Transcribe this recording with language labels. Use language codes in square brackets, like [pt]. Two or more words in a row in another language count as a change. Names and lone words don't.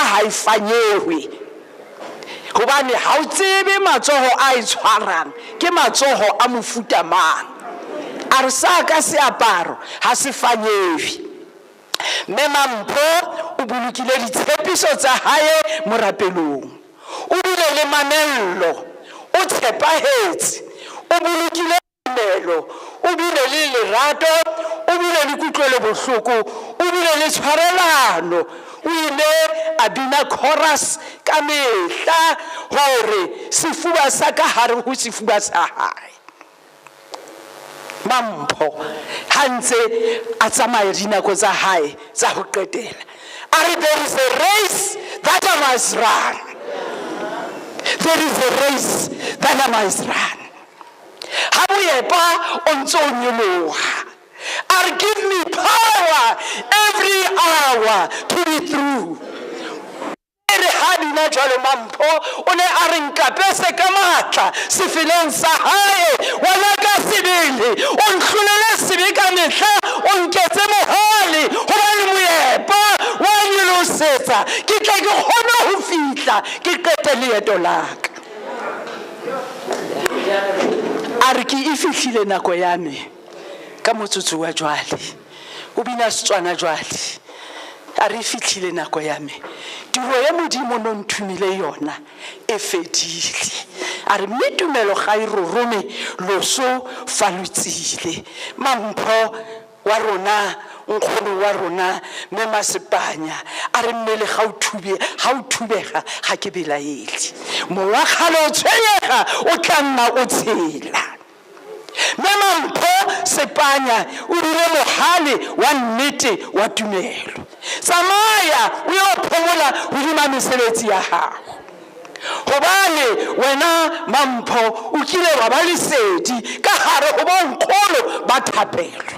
[st] ha e fanyehwe hobane ha o tsebe matsoho a e tshwarang ke matsoho a mofuta mang a re sa ka seaparo ha se fanyehwe mme Mampho o bolokile ditshepiso tsa hae morapelong o bile le mamello o tshepahetse o bolokile melo o bile le lerato, o bile le kutlwelo bohloko, o bile le tshwarelano. O ile a bina chorus ka mehla hore sefuba sa ka hare ho sefuba sa hae. Mampho ha ntse a tsamaya dinako tsa hae tsa ho qetela. [en] There is a race that I must run. There is a race that I must run. [st] Ha boyepa o ntse o nyoloha. [en] Give me power every hour to be through. [st] Hadina jwale Mampho o ne a re nkapese ka matla sefeleng sa hae wala ka sebele o nhlolele sebe ka mehla o nketse mohale hobane moyepa wa nyolosetsa ke tla ke kgona ho fihla ke qete leeto la ka. A re ke e fihlile nako ya me ka motsotso wa jwale o bina Setswana jwale. [tn] A re fihlile nako ya me tiro ya Modimo no nthumile yona e fedile. A re mme tumelo ga e rorome loso falutsile. Mampho wa rona nkgono wa rona Mema Sepanya a re mmele ga o thubega ga ke belaele mowa kgale o tshwenyega o tla nna o tshela. Mampho Sepanya o dire mohale wa nnete wa tumelo. Tsamaya o yo phomola hodima mesebetsi ya gago gobane wena Mampho o kile wa ba lesedi ka hare go bonkgolo ba thapelo.